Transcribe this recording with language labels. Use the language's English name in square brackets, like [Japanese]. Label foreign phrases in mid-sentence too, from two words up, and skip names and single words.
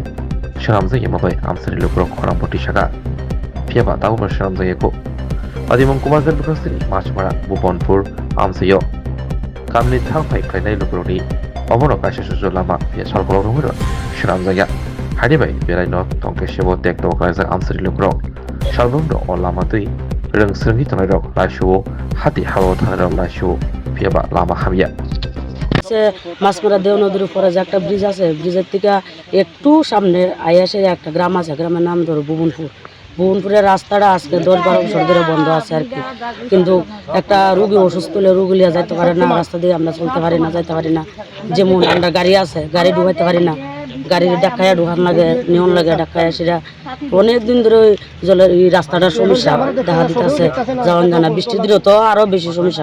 [Kok Borok] सनामजायामाबाय आमसानि लुक्रं खरांपति शाखा फियाबा दाउबर सनामजायाखौ आदिमं कुमारगन बुखास्तिनि मासमारा भुबनपुर आमसायो कामनि थांफाय क्लाइनाय लुक्रंनि अबनो काशेसुजो लामा फिया सालकलग्रमिनो सनामजाया हायदेबाय बेरायनो तंकेसेबो टेक्टो क्लाइजा आमसानि लुक्रं सालबंदो अ लामा दै रोंसोंनि थानायाव लाइसुओ हाति हालो थानायाव लाइसुओ फियाबा लामा हामिया [Bangla] মাছমারা দেও নদীর উপরে যে একটা ব্রিজ আছে ব্রিজের থেকে একটু সামনে আইয়াসে একটা গ্রাম আছে গ্রামের নাম ধরো ভুবনপুরের রাস্তাটা আজকে 10-12 বছর ধরে বন্ধ আছে আর কি কিন্তু একটা রোগী অসুস্থ হলে রোগী লিয়ে যাইতে পারে না রাস্তা দিয়ে আমরা চলতে পারি না যাইতে পারি না যেমন আমরা গাড়ি আছে গাড়ি ঢুকাইতে পারি না গাড়ির ডাকায় ঢুকান লাগে নিয়ন লাগে ডাকায় সেটা অনেক দিন ধরে জলের এই রাস্তাটার সমস্যা দেখা দিতেছে যাওয়ান জানা বৃষ্টির দিনে তো আরো বেশি সমস্যা